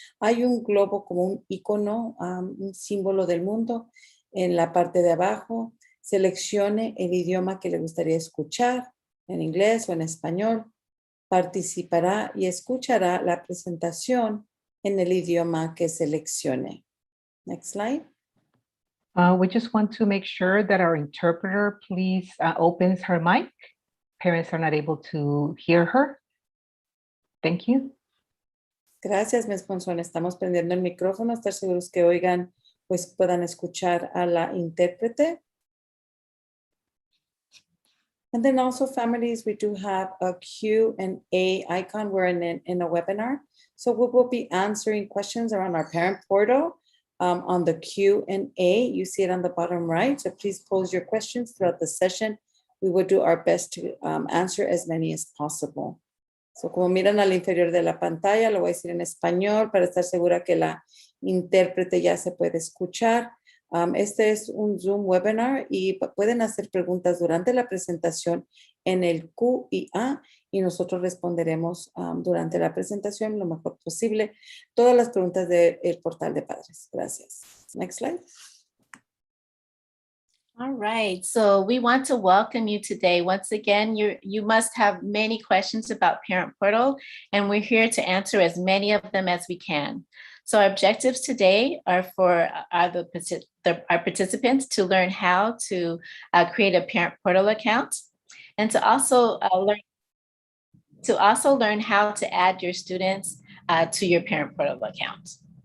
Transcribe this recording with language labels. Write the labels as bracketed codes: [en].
[es] Hay un globo como un icono, un símbolo del mundo en la parte de abajo. Seleccione el idioma que le gustaría escuchar, en inglés o en español. Participará y escuchará la presentación en el idioma que seleccione. [en] Next slide. We just want to make sure that our interpreter please opens her mic. Parents are not able to hear her. Thank you. [es] Gracias, Ms. Ponzón. Estamos prendiendo el micrófono. Estar seguros que oigan, pues puedan escuchar a la intérprete. [en] And then also families, we do have a Q&A icon. We're in a webinar. So we will be answering questions around our parent portal on the Q&A. You see it on the bottom right. So please pose your questions throughout the session. We will do our best to answer as many as possible. [es] So como miran al inferior de la pantalla, lo voy a decir en español para estar segura que la intérprete ya se puede escuchar. Este es un Zoom webinar y pueden hacer preguntas durante la presentación en el Q&A y nosotros responderemos durante la presentación lo mejor posible todas las preguntas del portal de padres. Gracias. [en] Next slide. All right, so we want to welcome you today. Once again, you must have many questions about Parent Portal, and we're here to answer as many of them as we can. So our objectives today are for our participants to learn how to create a Parent Portal account, and to also learn how to add your students to your Parent Portal account.